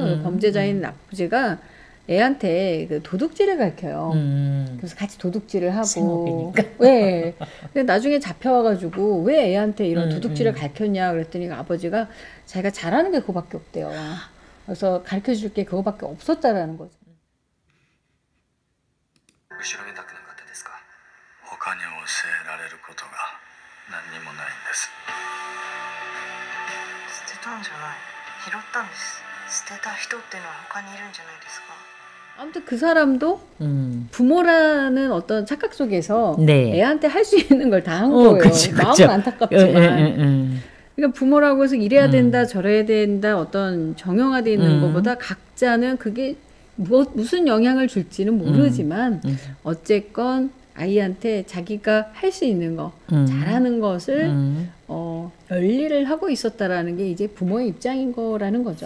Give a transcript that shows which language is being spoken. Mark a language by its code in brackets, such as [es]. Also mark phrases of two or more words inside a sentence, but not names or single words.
[ko] 그 범죄자인 아버지가 애한테 그 도둑질을 가르쳐요. 그래서 같이 도둑질을 하고 생업이니까. 네. 근데 나중에 잡혀와가지고 왜 애한테 이런 도둑질을 가르쳤냐 그랬더니 아버지가 자기가 잘하는 게 그거밖에 없대요. 그래서 가르쳐줄 게 그거밖에 없었다라는 거죠. [ja] 後ろめたくなかったですか？他に教えられることが何にもないんです。捨てたんじゃない。拾ったんです。捨てた人っていうのは他にいるんじゃないですか。 [ko] 아무튼 그 사람도 부모라는 어떤 착각 속에서 네. 애한테 할 수 있는 걸 다 한 거예요. 그쵸, 그쵸. 마음은 안타깝지만. 그러니까 부모라고 해서 이래야 된다, 저래야 된다, 어떤 정형화되어 있는 것보다 각자는 그게 무슨 영향을 줄지는 모르지만 어쨌건 아이한테 자기가 할 수 있는 거, 잘하는 것을 열일을 하고 있었다라는 게 이제 부모의 입장인 거라는 거죠.